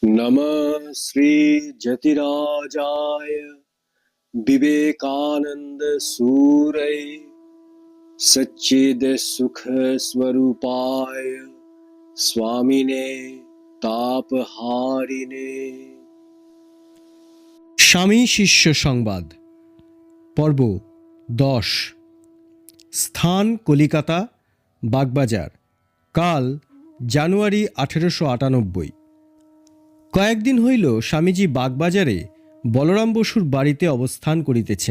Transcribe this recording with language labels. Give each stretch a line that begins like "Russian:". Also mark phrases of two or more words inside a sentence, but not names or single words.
Sanskrit: नमः श्री जतिराजाय विवेकानंद सूरय सच्चिद सुख स्वरूपाय स्वामिने तापहारिणे।
Bangla: স্বামী শিষ্য সংবাদ পর্ব 10। স্থান কলিকাতা, বাগবাজার। কাল জানুয়ারি 1898। কয়েকদিন হইল স্বামীজি বাগবাজারে বলরাম বসুর বাড়িতে অবস্থান করিতেছেন।